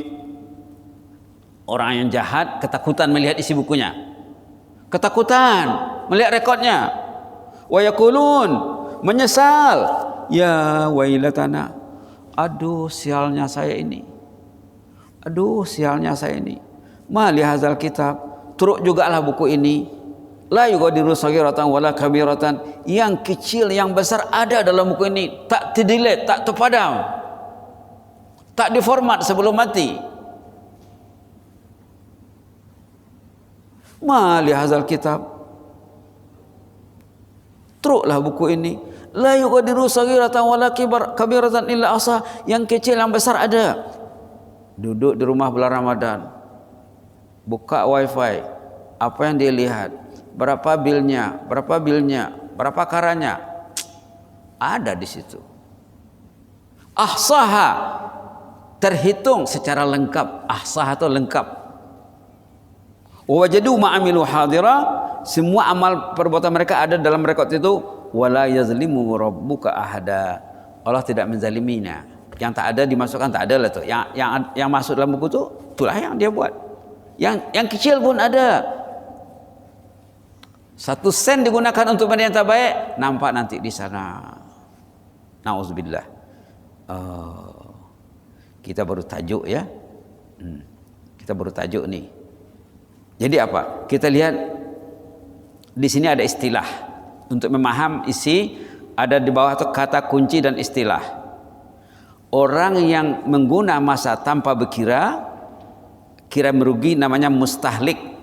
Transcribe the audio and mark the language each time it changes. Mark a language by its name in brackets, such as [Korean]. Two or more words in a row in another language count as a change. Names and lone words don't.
[Malay] Orang yang jahat ketakutan melihat isi bukunya. Ketakutan melihat rekodnya. [Arabic] ويقولون, [Malay] menyesal, [Arabic] يا ويلتنا, [Malay] aduh sialnya saya ini. Aduh sialnya saya ini. [Arabic] ما لهذا الكتاب, [Malay] turuk jugalah buku ini. [Arabic] لا يغادر صغيرة ولا كبيرة, [Malay] yang kecil yang besar ada dalam buku ini, tak terdelete, tak terpadam, tak diformat sebelum mati. [Arabic] ما لهذا الكتاب, [Malay] turuklah buku ini. [Arabic] لا يغادر صغيرة ولا كبيرة إلا أحصى, [Malay] yang kecil yang besar ada. Duduk di rumah bulan Ramadan, buka wifi, apa yang dia lihat, berapa bilnya, berapa karanya, ada di situ. Ahsaha, terhitung secara lengkap. Ahsaha itu lengkap. [Arabic] ووجدوا ما عملوا حاضرا, [Malay] semua amal perbuatan mereka ada dalam rekod itu. [Arabic] ولا يظلم ربك أحدا, [Malay] Allah tidak menzaliminya. Yang tak ada dimasukkan, tak ada lah tuh. Yang masuk dalam buku itu, itulah yang dia buat. Yang kecil pun ada. 1 sen digunakan untuk benda yang tak baik, nampak nanti di sana. Nauzubillah. Kita baru tajuk ya. Kita baru tajuk nih. Jadi apa? Kita lihat di sini ada istilah. Untuk memaham isi, ada di bawah itu kata kunci dan istilah. Orang yang mengguna masa tanpa berkira, kira merugi, namanya mustahlik.